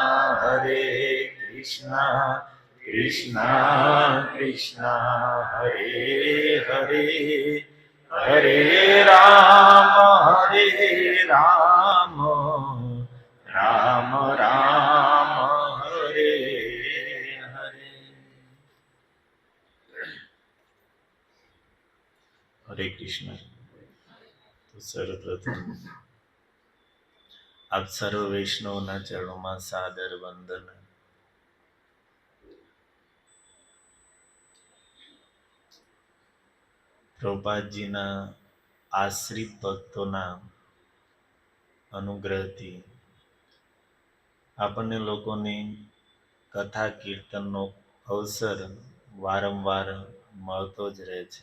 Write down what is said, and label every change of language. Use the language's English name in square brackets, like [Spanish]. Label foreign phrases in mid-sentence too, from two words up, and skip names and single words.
[Sanskrit] कृष्णा कृष्णा हरे हरे हरे राम राम राम हरे हरे हरे कृष्ण। [Gujarati] તો સર્વપ્રથમ આપ સર્વ વૈષ્ણવના ચરણોમાં સાદર વંદન। પ્રભુપાદજીના આશ્રિત ભક્તોના અનુગ્રહથી આપણને લોકોને કથા કીર્તનનો અવસર વારંવાર મળતો જ રહે છે.